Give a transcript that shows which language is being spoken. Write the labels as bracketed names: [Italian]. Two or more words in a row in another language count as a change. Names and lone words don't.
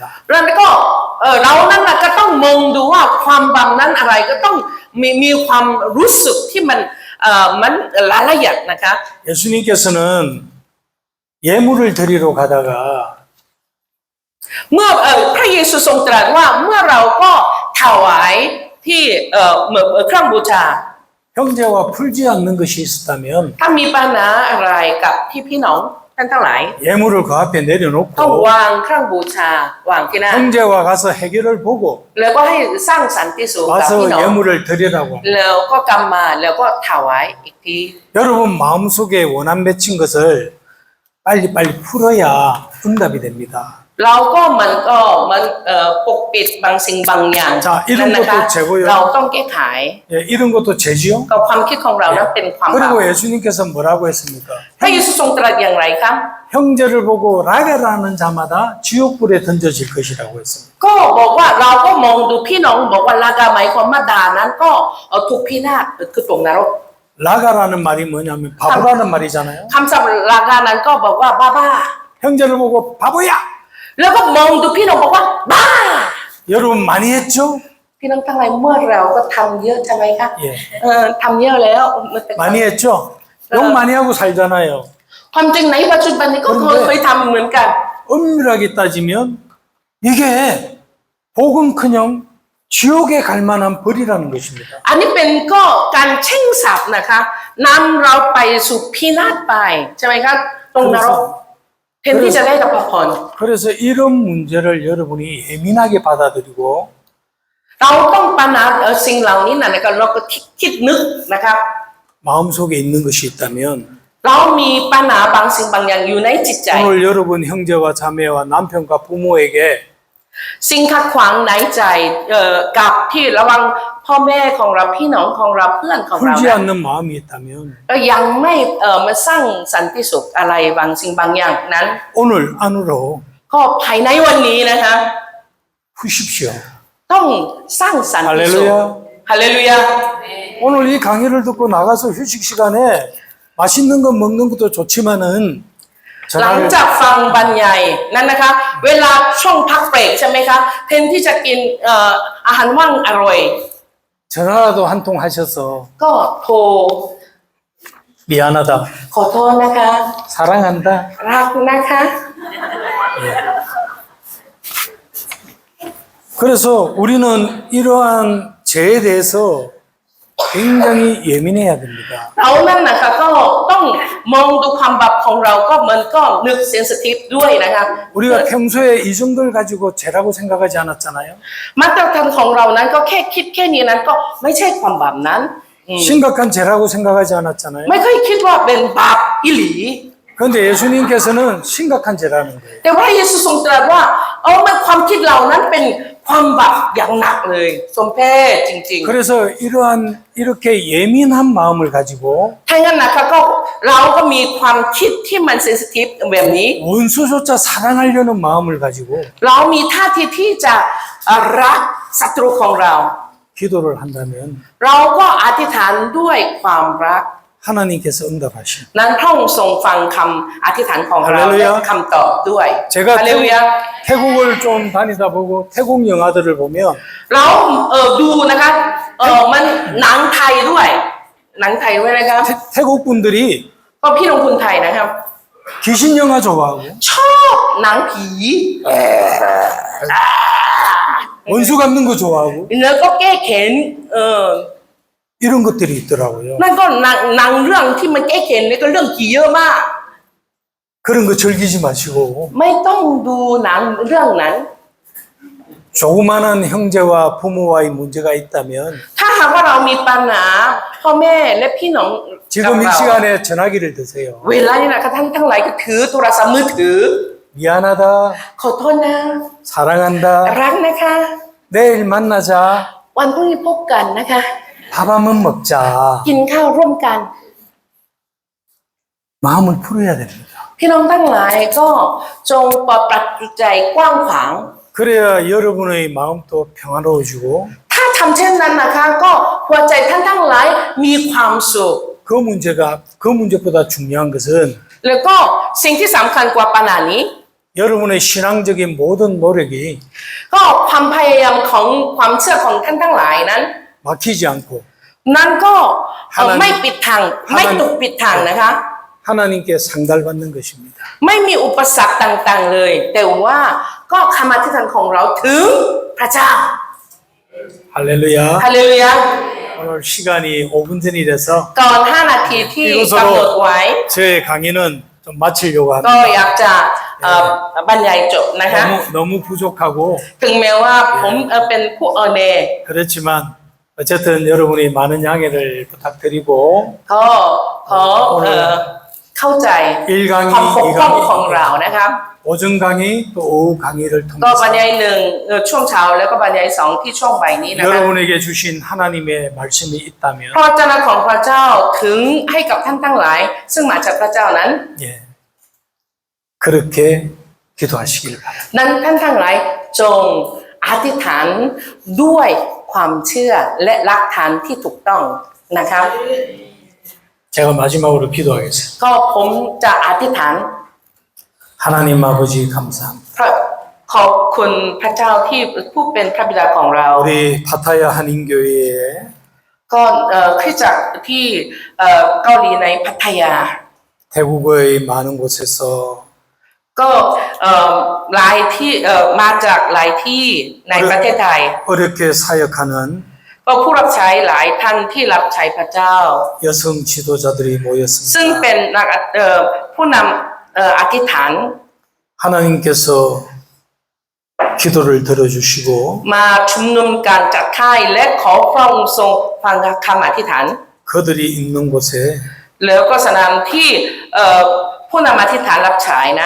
[Thai] แล้วก็เรานั่นน่ะก็ต้องมองดูว่าความบาปนั้นอะไรก็ต้องมีความรู้สึกที่มันละเอียดนะคะ [Korean] 예수님께서는 예물을 드리러 가다가 [Thai] เมื่อพระเยซูทรงตรัสว่าเมื่อเราก็ถวายที่เครื่องบูชา [Korean] 형제와 풀지 않는 것이 있었다면 [Thai] ถ้ามีปัญหาอะไรกับพี่น้องท่านทั้งหลาย [Korean] 예물을 그 앞에 [Thai] ต้อง [Korean] 내려놓고 [Thai] วางเครื่องบูชาวางที่นั่น [Korean] 형제와 가서 해결을 보고 [Thai] แล้วก็ให้สร้างสันติสุขกับ [Korean] 와서 [Thai] พี่น้อง [Korean] 예물을 드리라고 합니다. [Thai] แล้วก็กำมาแล้วก็ถวายอีกที [Korean] 여러분 마음속에 원한 맺힌 것을 빨리빨리 풀어야 응답이 됩니다. [Thai] เราก็มันปกปิดบางสิ่งบางอย่าง จ้ะ นั่นนะคะ [Korean] 이런 것도 죄고요. [Thai] เราต้องแก้ไข [Korean] 예, 이런 것도 죄지요. [Thai] กับความคิดของเรานั้นเป็นความบาป [Korean] 그리고 예수님께서 뭐라고 했습니까? [Thai] พระเยซูทรงตรัสอย่างไรครับ [Korean] 형제를 보고 라게라는 자마다 지옥불에 던져질 것이라고 했습니다. [Thai] ก็บอกว่าเราก็มองดูพี่น้องบอกว่าลากาหมายความว่าด่านั้นก็ถูกพินาศคือตกนรก [Korean] 라가라는 말이 뭐냐면 바보라는 말이잖아요. [Thai] คำศัพท์ลากานั้นก็บอกว่าบ้า [Korean] 형제를 보고 바보야! [Thai] แล้วก็มองดูพี่น้องบอกว่าบ้า [Korean] 여러분 많이 했죠? [Thai] พี่น้องทั้งหลายเมื่อเราก็ทำเยอะใช่ไหมคะ [Korean] 예. [Thai] ทำเยอะแล้ว [Korean] 많이 했죠? 욕 많이 하고 살잖아요. [Thai] ความจริงในปัจจุบันนี้ก็เคยทำเหมือนกัน [Korean] 엄밀하게 따지면 이게 복음커녕 지옥에 갈 만한 벌이라는 것입니다. [Thai] อันนี้เป็นก็การแช่งศัพท์นะคะนำเราไปสู่พินาศไปใช่ไหมครับตรงนรกแทนที่จะได้รับพร [Korean] 그래서 이런 문제를 여러분이 예민하게 받아들이고 [Thai] เราต้องปัญหาสิ่งเหล่านี้นะคะเราก็คิดนึกนะครับ [Korean] 마음속에 있는 것이 있다면 [Thai] เรามีปัญหาบางสิ่งบางอย่างอยู่ในจิตใจ [Korean] 오늘 여러분 형제와 자매와 남편과 부모에게 [Thai] สิ่งขัดขวางในใจกับที่ระวังพ่อแม่ของเราพี่น้องของเราเพื่อนของเรา [Korean] 풀지 않는 마음이 있다면 [Thai] ก็ยังไม่มาสร้างสันติสุขอะไรบางสิ่งบางอย่างนั้น [Korean] 오늘 안으로 [Thai] ก็ภายในวันนี้นะคะ [Korean] 푸십시오. [Thai] ต้องสร้างสันติสุข [Korean] 할렐루야. [Thai] ฮาเลลูยา [Korean] 오늘 이 강의를 듣고 나가서 휴식 시간에 맛있는 거 먹는 것도 좋지만은 [Thai] หลัง [Korean] 전화를 [Thai] จากฟังบรรยายนั้นนะคะเวลาช่วงพักเบรกใช่ไหมคะแทนที่จะกินอาหารว่างอร่อย [Korean] 전화라도 한 통 하셔서 [Thai] ก็โทร [Korean] 미안하다, [Thai] ขอโทษนะคะ [Korean] 사랑한다. [Thai] รักนะคะ [Korean] 그래서 우리는 이러한 죄에 대해서 굉장히 예민해야 됩니다. [Thai] เรานั่นนะคะก็ต้องมองดูความบาปของเราก็มันก็นึกเซนซิทีฟด้วยนะคะ [Korean] 우리가 평소에 이 정도를 가지고 죄라고 생각하지 않았잖아요. [Thai] มาตรฐานของเรานั้นก็แค่คิดแค่นี้นั้นก็ไม่ใช่ความบาปนั้น [Korean] 심각한 죄라고 생각하지 않았잖아요. [Thai] ไม่เคยคิดว่าเป็นบาปอิหลี [Korean] 그런데 예수님께서는 심각한 죄라는 거예요. [Thai] แต่ว่าเยซูทรงตรัสว่ามันความคิดเรานั้นเป็นความบาปอย่างหนักเลยสมเพศจริง [Korean] 그래서 이렇게 예민한 마음을 가지고 [Thai] ๆถ้างั้นนะคะก็เราก็มีความคิดที่มันเซนซิทีฟแบบนี้ [Korean] 원수조차 사랑하려는 마음을 가지고 [Thai] เรามีท่าทีที่จะรักศัตรูของเรา [Korean] 기도를 한다면 [Thai] เราก็อธิษฐานด้วยความรัก [Korean] 하나님께서 응답하신. [Thai] นั้นพระองค์ทรงฟังคำอธิษฐานของเรา ฮาเลลูยา และคำตอบด้วย [Korean] 제가 [Thai] ฮาเลลูยา [Korean] 태국을 좀 다니다 보고 태국 영화들을 보면 [Thai] เราดูนะคะมันหนังไทยด้วยหนังไทยด้วยนะครับ [Korean] 태국 분들이 [Thai] ก็พี่น้องคนไทยนะครับ [Korean] 귀신 영화 좋아하고 [Thai] ชอบหนังผี [Korean] 원수 갚는 거 좋아하고 [Thai] แล้วก็แก้แค้น [Korean] 이런 것들이 있더라고요. [Thai] นั่นก็หนังเรื่องที่มันแก้แค้นนี่ก็เรื่องผีเยอะมาก [Korean] 그런 거 즐기지 마시고 [Thai] ไม่ต้องดูหนังเรื่องนั้น [Korean] 조그만한 형제와 부모와의 문제가 있다면 [Thai] ถ้าหากว่าเรามีปัญหาพ่อแม่และพี่น้องกับ [Korean] 지금 이 [Thai] เรา [Korean] 시간에 전화기를 드세요. [Thai] เวลานี้นะคะท่านทั้งหลายก็ถือโทรศัพท์มือถือ [Korean] 미안하다, [Thai] ขอโทษนะ [Korean] 사랑한다, [Thai] รักนะคะ [Korean] 내일 만나자, [Thai] วันพรุ่งนี้พบกันนะคะ [Korean] 밥 한번 먹자. [Thai] กินข้าวร่วมกัน [Korean] 마음을 풀어야 됩니다. [Thai] พี่น้องทั้งหลายก็จงเปิดประตูใจกว้างขวาง [Korean] 그래야 여러분의 마음도 평화로워지고 [Thai] ถ้าทำเช่นนั้นนะคะก็หัวใจท่านทั้งหลายมีความสุข [Korean] 그 문제보다 중요한 것은 [Thai] แล้วก็สิ่งที่สำคัญกว่าปัญหานี้ [Korean] 여러분의 신앙적인 모든 노력이 [Thai] ก็ความพยายามของความเชื่อของท่านทั้งหลายนั้น [Korean] 막히지 않고 [Thai] นั้นก็ [Korean] 하나님 [Thai] ไม่ปิดทางไม่ถูกปิดทางนะคะ [Korean] 하나님께 상달받는 것입니다. [Thai] ไม่มีอุปสรรคต่างๆเลย แต่ว่าก็คำอธิษฐานของเราถึงพระเจ้า [Korean] 할렐루야. [Thai] ฮาเลลูยา [Korean] 오늘 시간이 5분 전이라서 [Thai] ก่อน5 นาทีที่กำหนดไว้ [Korean] 저의 강의는 좀 마치려고 [Thai] ก็ [Korean] 합니다. [Thai] อยากจะบรรยายจบนะคะ [Korean] 너무 부족하고 [Thai] ถึงแม้ว่าผมเป็นผู้เน [Korean] 그렇지만 어쨌든 여러분이 많은 양해를 부탁드리고 [Thai] ก็ขอเข้าใจ [Korean] 1강의, [Thai] ความปกป้องของ [Korean] 2강의, [Thai] เรานะครับ [Korean] 오전 강의 또 오후 강의를 [Thai] ก็บรร [Korean] 통해서 [Thai] ยายหนึ่งช่วงเช้าแล้วก็บรรยายสองที่ช่วงบ่ายนี้นะคะ [Korean] 여러분에게 주신 하나님의 말씀이 있다면 [Thai] พระวจนะของพระเจ้าถึงให้กับท่านทั้งหลาย ซึ่งมาจากพระเจ้านั้น [Korean] 예, 그렇게 기도하시길 바랍니다. [Thai] นั้นท่านทั้งหลายจงอธิษฐานด้วยความเชื่อและหลักฐานที่ถูกต้องนะครับ [Korean] 제가 마지막으로 기도하겠습니다. [Thai] ก็ผมจะอธิษฐาน [Korean] 하나님 아버지 감사합니다. [Thai] ขอบคุณพระเจ้าที่ผู้เป็นพระบิดาของเรา [Korean] 우리 파타야 한인교회에 [Thai] ก็คริสตจักรที่เกาหลีในพัทยา [Korean] 태국의 많은 곳에서 [Thai] ก็หลายที่มาจากหลายที่ในประเทศไทย [Korean] 어렵게 사역하는 [Thai] ก็ผู้รับใช้หลายท่านที่รับใช้พระเจ้า [Korean] 여성 지도자들이 [Thai] ซึ่ง [Korean] 모였습니다. [Thai] เป็นนักผู้นำอธิษฐาน [Korean] 하나님께서 기도를 들어주시고 [Thai] มาชุมนุมการจัดค่ายและขอพระองค์ทรงฟังคำอธิษฐาน [Korean] 그들이 있는 곳에 [Thai] แล้วก็สถานที่ผู้นำอธิษฐานรับใช้นั้น